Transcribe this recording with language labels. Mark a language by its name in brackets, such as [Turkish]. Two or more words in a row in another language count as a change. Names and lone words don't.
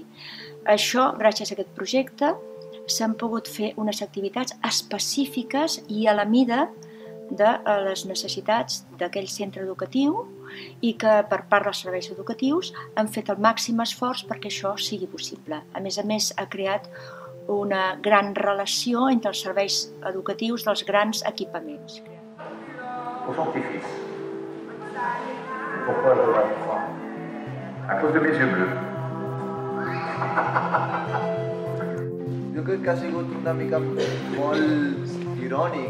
[Catalan] Això, gràcies a aquest projecte, s'han pogut fer unes activitats específiques i a la mida de les necessitats d'aquell centre educatiu i que per part dels serveis educatius han fet el màxim esforç perquè això sigui possible. A més, ha creat una gran relació entre els serveis educatius dels grans equipaments. [French] Pour son petit-fils. Pourquoi je dois le croire? À cause de mes yeux bleus. [Catalan] Jo crec que ha sigut una mica molt irònic.